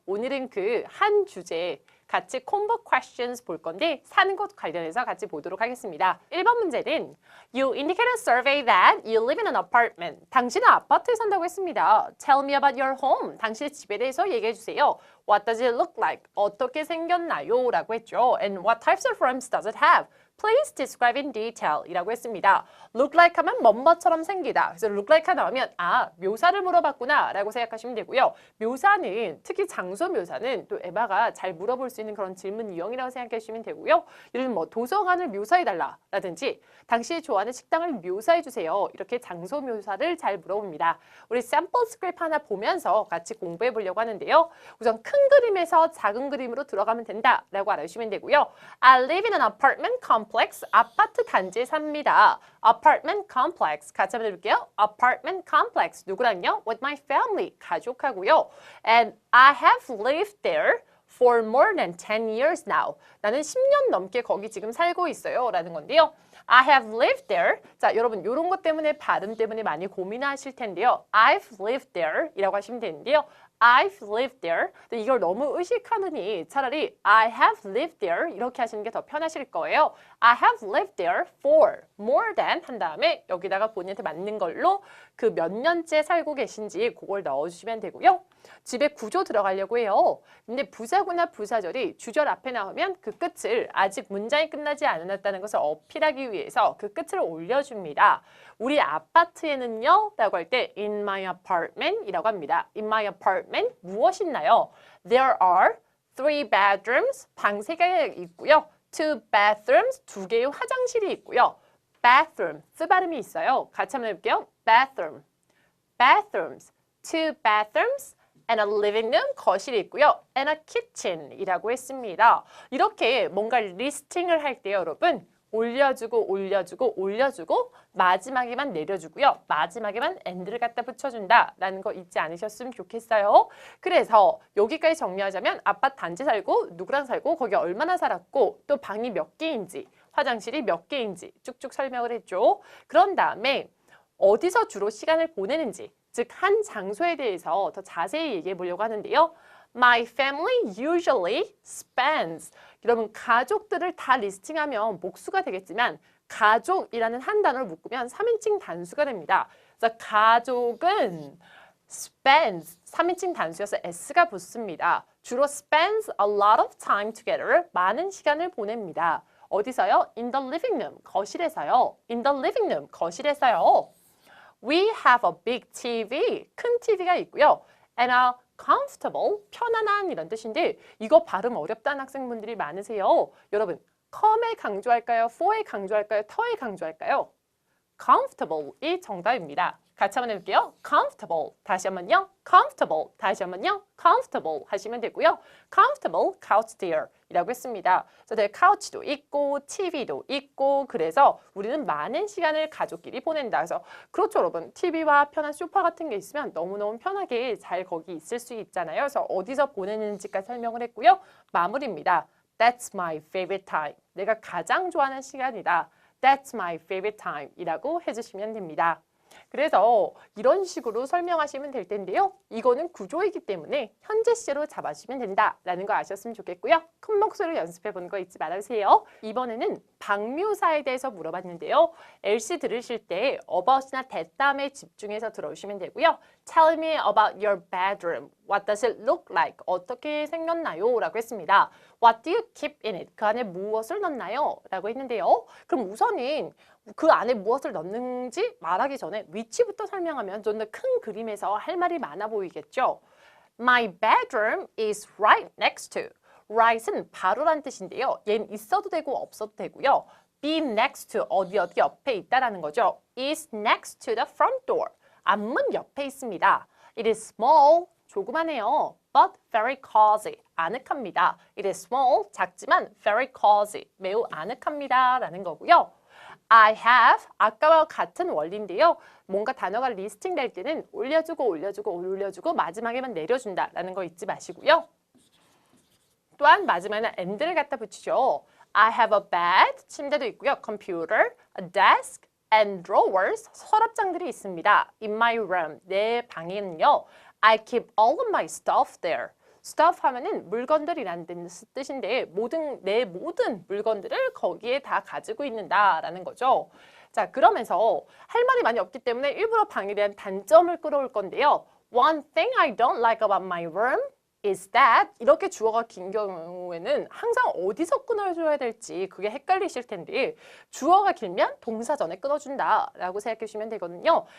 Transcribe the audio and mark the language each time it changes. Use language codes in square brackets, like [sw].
[ko] 오늘은 그 한 주제 같이 콤보 questions 볼 건데 사는 곳 관련해서 같이 보도록 하겠습니다. [en] 1번 문제는 You indicate a survey that you live in an apartment. [ko] 당신은 아파트에 산다고 했습니다. [en] Tell me about your home. [ko] 당신의 집에 대해서 얘기해 주세요. [en] What does it look like? [ko] 어떻게 생겼나요? 라고 했죠. [en] And what types of rooms does it have? Please describe in detail [ko] 이라고 했습니다. Look like 하면 뭐뭐처럼 생기다. 그래서 look like가 나오면 묘사를 물어봤구나 라고 생각하시면 되고요. 묘사는 특히 장소 묘사는 또 에바가 잘 물어볼 수 있는 그런 질문 유형이라고 생각해 주시면 되고요. 예를 들면 도서관을 묘사해달라 라든지 당신이 좋아하는 식당을 묘사해 주세요. 이렇게 장소 묘사를 잘 물어봅니다. 우리 샘플 스크립트 하나 보면서 같이 공부해 보려고 하는데요. 우선 큰 그림에서 작은 그림으로 들어가면 된다 라고 알아주시면 되고요. [en] I live in an apartment complex. [ko] 아파트 단지에 삽니다. [en] Apartment complex. [ko] 같이 한번 해볼게요. [en] Apartment complex. [ko] 누구랑요? [en] With my family. [ko] 가족하고요. [en] And I have lived there for more than 10 years now. [ko] 나는 10년 넘게 거기 지금 살고 있어요. 라는 건데요. [en] I have lived there. [ko] 자, 여러분 이런 것 때문에 발음 때문에 많이 고민하실 텐데요. [en] I've lived there [ko] 이라고 하시면 되는데요. [en] I've lived there. [ko] 근데 이걸 너무 의식하느니 차라리 [en] I have lived there [ko] 이렇게 하시는 게 더 편하실 거예요. [en] I have lived there for more than [ko] 한 다음에 여기다가 본인한테 맞는 걸로 그 몇 년째 살고 계신지 그걸 넣어주시면 되고요. 집에 구조 들어가려고 해요. 근데 부사구나 부사절이 주절 앞에 나오면 그 끝을 아직 문장이 끝나지 않았다는 것을 어필하기 위해서 그 끝을 올려줍니다. 우리 아파트에는요 라고 할 때 [en] in my apartment [ko] 이라고 합니다. [en] in my apartment [ko] 무엇이 있나요? [en] There are 3 bedrooms [ko] 방 3개가 있고요. [en] 2 bathrooms [ko] 2개의 화장실이 있고요. bathroom 쓰 발음이 있어요. 같이 한번 해볼게요. [en] bathroom bathrooms 2 bathrooms and a living room, [ko] 거실이 있고요. [en] and a kitchen [ko] 이라고 했습니다. 이렇게 뭔가 리스팅을 할 때 여러분 올려주고 올려주고 올려주고 마지막에만 내려주고요. 마지막에만 and를 갖다 붙여준다 라는 거 잊지 않으셨으면 좋겠어요. 그래서 여기까지 정리하자면 아파트 단지 살고 누구랑 살고 거기 얼마나 살았고 또 방이 몇 개인지 화장실이 몇 개인지 쭉쭉 설명을 했죠. 그런 다음에 어디서 주로 시간을 보내는지 즉 한 장소에 대해서 더 자세히 얘기해 보려고 하는데요. [en] My family usually spends. [ko] 여러분 가족들을 다 리스팅하면 복수가 되겠지만 가족이라는 한 단어를 묶으면 3인칭 단수가 됩니다. 그래서 가족은 spends 3인칭 단수여서 s가 붙습니다. 주로 [en] spends a lot of time together. [ko] 많은 시간을 보냅니다. 어디서요? [en] In the living room. [ko] 거실에서요. [en] In the living room. 거실에서요. We have a big TV. [ko] 큰 TV가 있고요. [en] And a comfortable, [ko] 편안한 이런 뜻인데 이거 발음 어렵다는 학생분들이 많으세요. 여러분, come에 강조할까요? for에 강조할까요? 터에 강조할까요? comfortable이 정답입니다. 같이 한번 해볼게요. comfortable. 다시 한번요. comfortable. 다시 한번요. comfortable 하시면 되고요. [en] comfortable couch there [ko] 이라고 했습니다. 그래서 couch도 있고 TV도 있고 그래서 우리는 많은 시간을 가족끼리 보낸다. 그래서 그렇죠 여러분. TV와 편한 소파 같은 게 있으면 너무너무 편하게 잘 거기 있을 수 있잖아요. 그래서 어디서 보내는지까지 설명을 했고요. 마무리입니다. [en] That's my favorite time. 내가 가장 좋아하는 시간이다. That's my favorite time [ko] 이라고 해주시면 됩니다. 그래서 이런 식으로 설명하시면 될 텐데요. 이거는 구조이기 때문에 현재 시제로 잡아주시면 된다라는 거 아셨으면 좋겠고요. 큰 목소리로 연습해 보는 거 잊지 말아주세요. 이번에는 방묘사에 대해서 물어봤는데요. LC 들으실 때 about이나 that 다음에 집중해서 들어주시면 되고요. [en] Tell me about your bedroom. What does it look like? [ko] 어떻게 생겼나요? 라고 했습니다. [en] What do you keep in it? [ko] 그 안에 무엇을 넣나요? 라고 했는데요. 그럼 우선은 그 안에 무엇을 넣는지 말하기 전에 위치부터 설명하면 좀 더 큰 그림에서 할 말이 많아 보이겠죠. [en] My bedroom is right next to. [ko] right은 바로란 뜻인데요. 얘는 있어도 되고 없어도 되고요. [en] be next to [ko] 어디 옆에 있다라는 거죠. [en] is next to the front door. [ko] 앞문 옆에 있습니다. [en] It is small. [ko] 조그마해요. [en] But very cozy. [ko] 아늑합니다. [en] It is small. [ko] 작지만 [en] very cozy. [ko] 매우 아늑합니다. 라는 거고요. [en] I have [ko] 아까와 같은 원리인데요. 뭔가 단어가 리스팅 될 때는 올려주고 마지막에만 내려준다라는 거 잊지 마시고요. 또한 마지막에는 and를 갖다 붙이죠. [en] I have a bed, [ko] 침대도 있고요. [en] computer, a desk, and drawers, [ko] 서랍장들이 있습니다. [en] In my room, [ko] 내 방에는요. [en] I keep all of my stuff there. [ko] stuff 하면은 물건들이라는 뜻인데 내 모든 물건들을 거기에 다 가지고 있는다라는 거죠. 자, 그러면서 할 말이 많이 없기 때문에 일부러 방에 대한 단점을 끌어올 건데요. [en] One thing I don't like about my room is that [ko] 이렇게 주어가 긴 경우에는 항상 어디서 끊어줘야 될지 그게 헷갈리실 텐데 주어가 길면 동사 전에 끊어준다라고 생각해 주시면 되거든요.